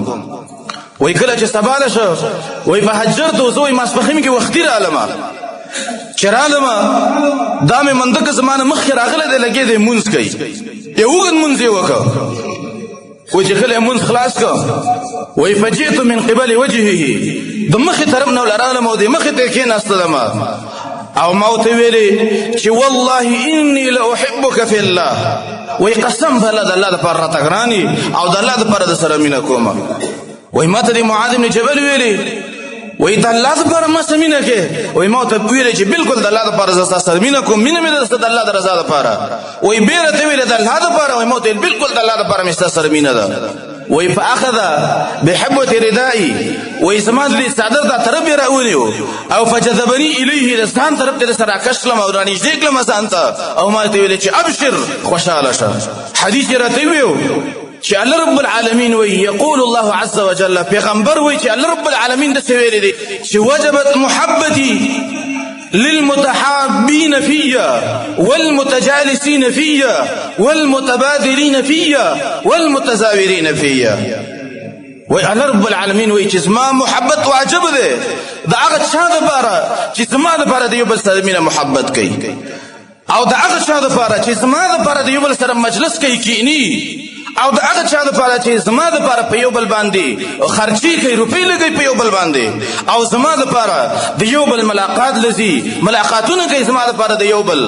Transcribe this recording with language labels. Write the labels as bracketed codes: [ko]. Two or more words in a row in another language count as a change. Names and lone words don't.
[ps] وایي کله چې سبا ده شو وایي فهجرتو زه وایي ماسپښین کې وختي رالم چې رالم دا مې منده که زما نه مخکې راغلی دی لګې دی مونځ کوي یو اوږد مونځ یې وکړ. وایي چې کله یې مونځ خلاص کړ وایي [ar] فجئت من قبل وجهه [ps] د مخې طرف نه ولرالم او د مخې ته یې کېناستلم او ما ورته ویلې چې [ar] والله اني لاحبك في الله [ps] وایي قسم په الله د الله دپاره راته ګران یې او د الله دپاره د سره مینه کوم. وایي ما ته د معاذ بن جبل ویلې وایي د الله دپاره ما څه مینه کې وایي ما ورته ویلې چې بلکل د الله دپاره زه ستا سره مینه کوم مینه مې درسته د الله د رضا دپاره. وایي بیا راته ویلې د الله دپاره وایي ما ورته ویل بلکل د الله دپاره مې ستا سره مینه ده. وایي [ar] فاخذ بحبوة ردائي [ps] وایي زما د دې څادر دا طرف یې راونیو او [ar] فجذبني الیه [ps] د ځان طرف ته د سره راکش کړم او رانږدې کړم ځان ته او ما ته ویلې چې ابشر خوشحاله شه. حدیث یې راته ویو چې الله [ar] رب العالمین [ps] وایي [ar] یقول الله عز وجل [ps] پیغمبر وایي چې الله [ar] رب العالمین [ps] داسې ویلي دی چې [ar] وجبت محبتي للمتحابين فيا والمتجالسين فيا والمتبادلين فيا والمتزاورين فيا. [ps] وایي الله [ar] رب العالمین [ps] وایي چې زما محبت واجب دی د هغه چا دپاره چې زما دپاره د یو بل سره مینه محبت کوي او د هغه چا دپاره چې زما دپاره د یو بل سره مجلس کوي کینی او د هغه چا دپاره چې زما دپاره په یو بل باندې خرچي کوي روپۍ لګوي په یو بل باندې او زما دپاره د یو بل ملاقات لځي ملاقاتونه کوي زما دپاره د یو بل.